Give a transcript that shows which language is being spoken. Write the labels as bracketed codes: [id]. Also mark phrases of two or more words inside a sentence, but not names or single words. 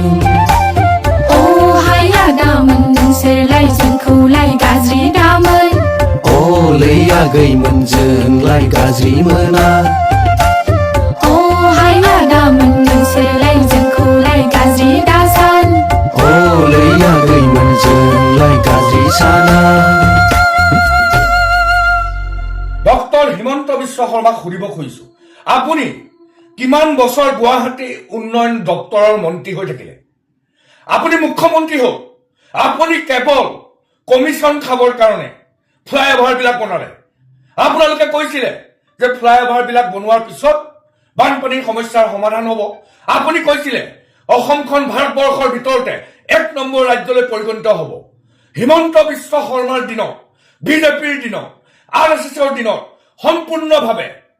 [brx] अ हाया दामोन नोंसोरलाय जोंखौलाय गाज्रि दामोन अलै आगैमोन जोंलाय गाज्रि मोना अ हाया दामोन नोंसोरलाय जोंखौलाय गाज्रि दासान अलै आगैमोन जोंलाय गाज्रि साना [as] ডক্টৰ হিমন্ত বিশ্ব শৰ্মাক সুধিব খুজিছো আপুনি কিমান বছৰ গুৱাহাটী উন্নয়ন দপ্তৰৰ মন্ত্ৰী হৈ থাকিলে আপুনি মুখ্যমন্ত্ৰী হ'ল আপুনি কেৱল কমিশ্যন খাবৰ কাৰণে ফ্লাইঅভাৰ বিলাক বনালে আপোনালোকে কৈছিলে যে ফ্লাইঅভাৰ বিলাক বনোৱাৰ পিছত বানপানীৰ সমস্যাৰ সমাধান হ'ব আপুনি কৈছিলে অসমখন ভাৰতবৰ্ষৰ ভিতৰতে 1 নম্বৰ ৰাজ্যলৈ পৰিগণিত হ'ব হিমন্ত বিশ্ব শৰ্মাৰ দিনত বিজেপিৰ দিনত RSSৰ দিনত সম্পূৰ্ণভাৱে